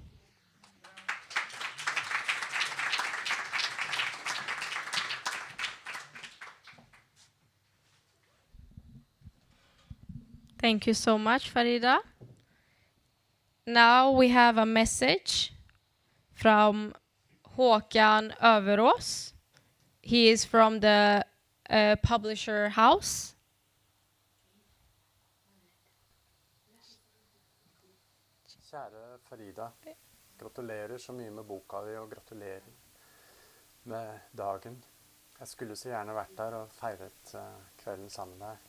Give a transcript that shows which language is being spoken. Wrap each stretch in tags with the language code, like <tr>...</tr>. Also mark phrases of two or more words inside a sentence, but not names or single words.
<en>Thank you so much, Farida. Now we have a message from Håkon Øvereås. He is from the publisher house.</en> <no>Kjære Farida, gratulerer så mye med boka di, og gratulerer med dagen. Jeg skulle så gjerne vært der og feiret kvelden sammen med deg.</no>